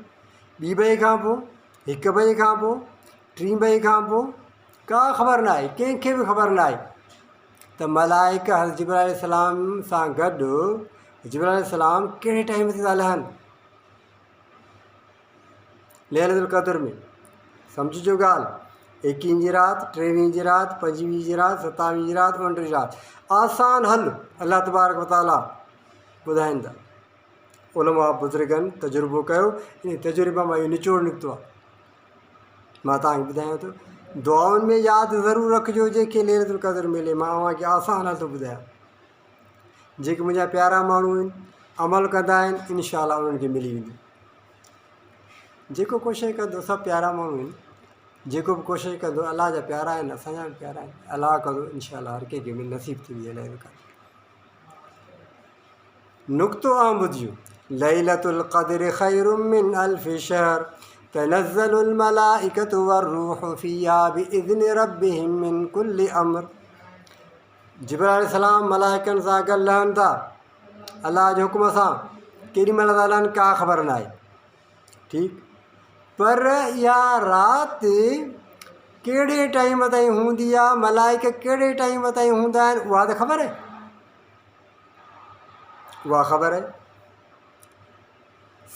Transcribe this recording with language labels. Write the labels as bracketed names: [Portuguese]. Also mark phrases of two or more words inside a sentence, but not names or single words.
[Sindhi] 2 बजे खां पोइ, 1 बजे खां पोइ, 3 बजे खां पोइ, का ख़बर न आहे, कंहिंखे बि ख़बर न आहे त मलाइका हज़रत जिब्राईल अलैहिस्सलाम सां गॾु जिब्राईल अलैहिस्सलाम कहिड़े टाइम ते था लहनि [Arabic] ليلة القدر [Sindhi] में। सम्झिजो ॻाल्हि, 21 जी राति, 23 जी राति, 25 जी राति, 27 जी राति, 29 जी राति, आसान हल [Arabic] الله تبارك وتعالى [Sindhi] ॿुधाइनि था। उलमा बुज़ुर्गनि तजुर्बो कयो, इन तजुर्बे मां इहो निचोड़ निकितो आहे, मां तव्हांखे ॿुधायां थो। दुआउनि में यादि ज़रूरु रखिजो जंहिंखे [Arabic] ليلة القدر [Sindhi] मिले। मां अव्हांखे आसान हल थो ॿुधायां, जेके मुंहिंजा प्यारा माण्हू आहिनि, अमल कंदा आहिनि, इंशाअल्लाह उन्हनि खे मिली वेंदी। जेको कोशिशि कंदो, सभु प्यारा माण्हू आहिनि, जेको बि कोशिशि कंदो, अलाह जा प्यारा आहिनि, असांजा बि प्यारा आहिनि, अलाह कंदो इंशाअल्लाह हर कंहिंखे मिली नसीब थींदी आहे [Arabic] ليلة القدر. [Sindhi] नुक़्तो आम ॿुधिजो, [Arabic] ليلة القدر خير من ألف شهر تنزل الملائكة والروح فيها بإذن ربهم من كل أمر. [Sindhi] जिब्राईल अलैहिस्सलाम मलाइकनि सां गॾु लहनि था अल्लाह जे हुकुम सां, केॾी महिल था लहनि का ख़बर न आहे। ठीकु, पर इहा राति कहिड़े टाइम ताईं हूंदी आहे, मलाइका कहिड़े टाइम ताईं हूंदा आहिनि, उहा त ख़बर आहे, उहा ख़बर आहे।